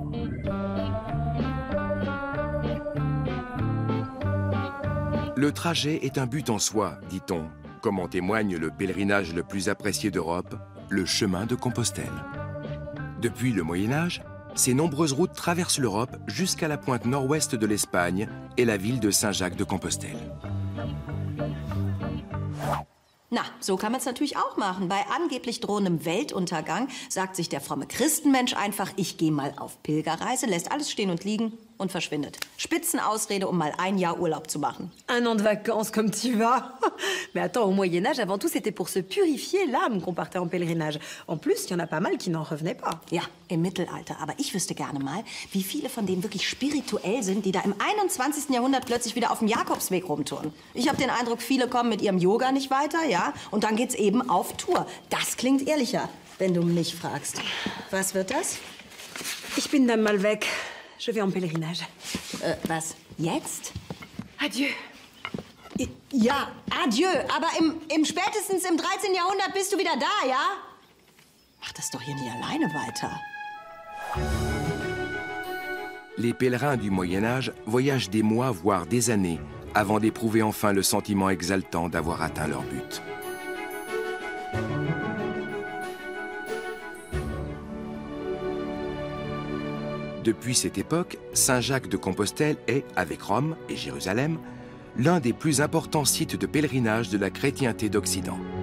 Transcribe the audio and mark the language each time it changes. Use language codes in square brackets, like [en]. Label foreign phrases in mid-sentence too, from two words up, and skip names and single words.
[fr] Le trajet est un but en soi, dit-on, comme en témoigne le pèlerinage le plus apprécié d'Europe, le chemin de Compostelle. Depuis le Moyen-Âge, ces nombreuses routes traversent l'Europe jusqu'à la pointe nord-ouest de l'Espagne et la ville de Saint-Jacques-de-Compostelle. [de] Na, so kann man es natürlich auch machen. Bei angeblich drohendem Weltuntergang sagt sich der fromme Christenmensch einfach, ich gehe mal auf Pilgerreise, lässt alles stehen und liegen und verschwindet. Spitzenausrede, um mal ein Jahr Urlaub zu machen. [fr] Un an de vacances, comme tu vas. Mais attends, au Moyen-Âge, avant tout, c'était pour se purifier l'âme qu'on partait en pèlerinage. En plus, il y en a pas mal qui n'en revenaient pas. [de] Ja, im Mittelalter. Aber ich wüsste gerne mal, wie viele von denen wirklich spirituell sind, die da im 21. Jahrhundert plötzlich wieder auf dem Jakobsweg rumtouren. Ich habe den Eindruck, viele kommen mit ihrem Yoga nicht weiter, ja? Und dann geht's eben auf Tour. Das klingt ehrlicher, wenn du mich fragst. Was wird das? Ich bin dann mal weg. [fr] Je vais en pèlerinage. [de] Was? Jetzt? Adieu. Ja, adieu. Aber im spätestens im 13. Jahrhundert bist du wieder da, ja? Mach das doch hier nicht alleine weiter. [fr] Les pèlerins du Moyen-Âge voyagent des mois, voire des années, avant d'éprouver enfin le sentiment exaltant d'avoir atteint leur but. Depuis cette époque, Saint-Jacques de Compostelle est, avec Rome et Jérusalem, l'un des plus importants sites de pèlerinage de la chrétienté d'Occident.